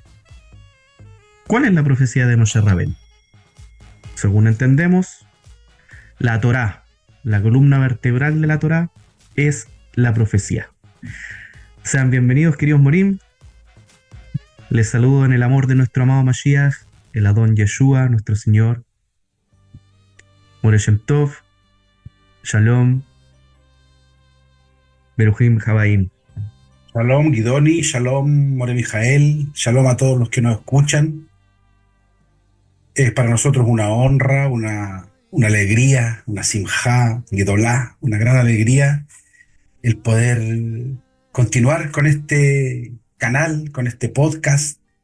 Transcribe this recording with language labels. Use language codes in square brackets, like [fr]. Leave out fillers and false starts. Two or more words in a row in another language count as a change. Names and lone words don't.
[es] ¿Cuál es la profecía de Moshe Rabenu? Según entendemos, la Torá, la columna vertebral de la Torá, es la profecía. Sean bienvenidos, queridos Morim. Les saludo en el amor de nuestro amado Mashiach, el Adón Yeshua, nuestro Señor. [he] מורה שם טוב, שלום, ברוכים הבאים. [es] Shalom Guidoni, Shalom Moreh Mijael, Shalom a todos los que nos escuchan. Es para nosotros una honra, una alegría, una [he] שמחה, גדולה, [es] una gran alegría el poder continuar con este canal, con este podcast,